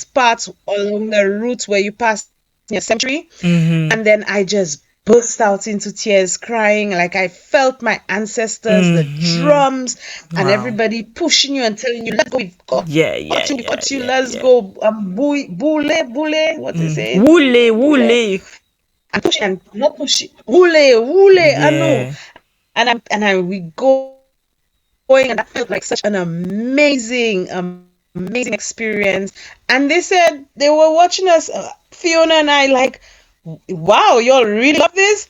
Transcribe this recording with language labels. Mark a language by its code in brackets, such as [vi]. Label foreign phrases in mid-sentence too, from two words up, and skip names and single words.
[en] this part along the route where you pass near cemetery, Mm-hmm. and then I just burst out into tears crying, like I felt my ancestors, the Mm-hmm. drums, and Wow. everybody pushing you and telling you, let's go, Yeah, yeah, we yeah, got you, yeah, let's yeah. go, boule, what they say, Woole, boule, woole. and pushing and not pushing, boule, I know. Yeah. we going, and that felt like such an amazing experience. And they said they were watching us, Fiona and I, like, wow, y'all really love this.